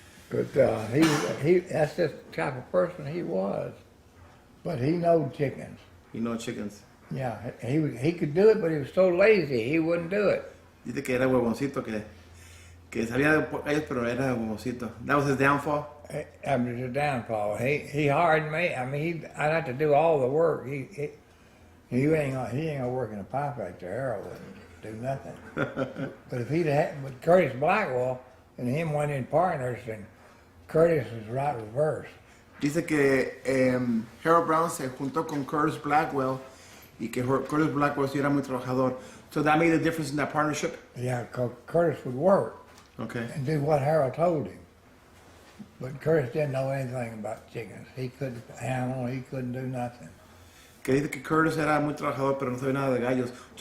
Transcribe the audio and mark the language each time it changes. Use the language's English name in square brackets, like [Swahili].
[English] But that's just the type of person he was. But he knowed chickens. You know chickens. Yeah, he could do it, but he was so lazy he wouldn't do it. [Spanish] Dice que era huevoncito, que sabía de gallos, pero era huevoncito. [English] That was his downfall? After the downfall, he hired me. I mean, I'd have to do all the work. He ain't gonna work in a pie factory. Harold wouldn't do nothing. But if he'd had, but Curtis Blackwell and him went in partners, and Curtis was right reverse. [Spanish] Dice que Harold Brown se juntó con Curtis Blackwell y que Curtis Blackwell sí era muy trabajador. [English] So that made a difference in that partnership? Yeah, 'cause Curtis would work Okay. and do what Harold told him. But Curtis didn't know anything about chickens. He couldn't handle, he couldn't do nothing. [Spanish] Que dice que Curtis era muy trabajador, pero no sabía nada de gallos.